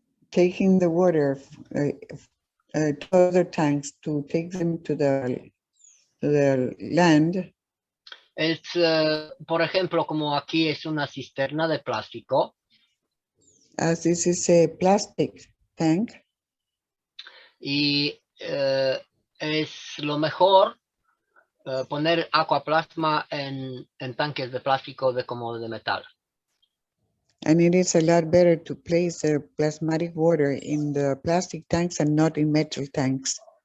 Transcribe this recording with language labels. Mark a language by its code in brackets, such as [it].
[en] taking the water to other tanks to take them to the land. [es] es, por ejemplo, como aquí es una cisterna de plástico, [en] As this is a plastic tank, [es] y es lo mejor poner aquaplasma en tanques de plástico como de metal. [en] and it is a lot better to place the plasmatic water in the plastic tanks and not in metal tanks.